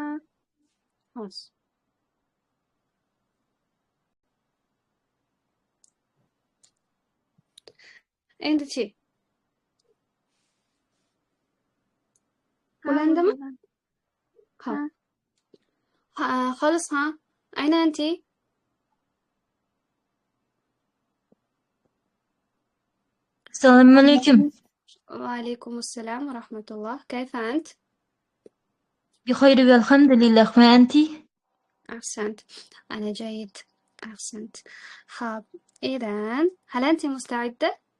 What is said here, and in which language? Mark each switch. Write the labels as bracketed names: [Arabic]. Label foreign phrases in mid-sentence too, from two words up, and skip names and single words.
[Uzbek] Xo'sh. Endi-chi? ha, Ulandimi? bo'lgan. Xo'p. Xolis ha? [Arabic] أين أنت? السلام عليكم. وعليكم السلام ورحمة الله كيف أنت؟ بخير والحمد لله، وأنت؟ أحسنت أنا جيد أحسنت خاب إذن هل أنت مستعدة؟